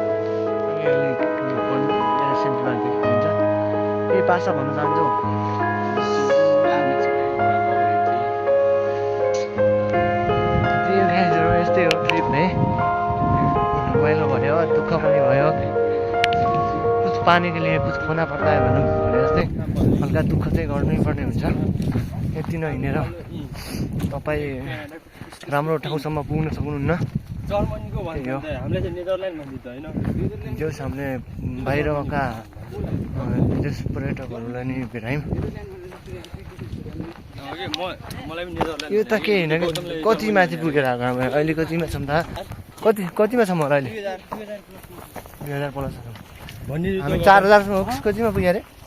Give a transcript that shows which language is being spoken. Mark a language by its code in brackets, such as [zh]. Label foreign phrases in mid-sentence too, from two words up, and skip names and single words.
[ne] हुन्छ के पासा भन्न चाहन्छौ यस्तै हो ट्रिप है रमाइलो भयो दुःख पनि भयो [hi] कुछ पानी के लिए कुछ खोना पर्दा है [ne] भनौँ भने जस्तै हल्का दुःख चाहिँ गर्नै पर्ने हुन्छ यति नहिँडेर तपाईँ राम्रो ठाउँसम्म पुग्न सक्नुहुन्न जस हामीले बाहिरका विदेश पर्यटकहरूलाई नि भेटायौँ यो त केही होइन कि कति माथि पुगेर आएको हामी अहिले कतिमा छौँ त कतिमा छौँ होला अहिले 2000 प्लस हामी 4000 कतिमा पुग्यो अरे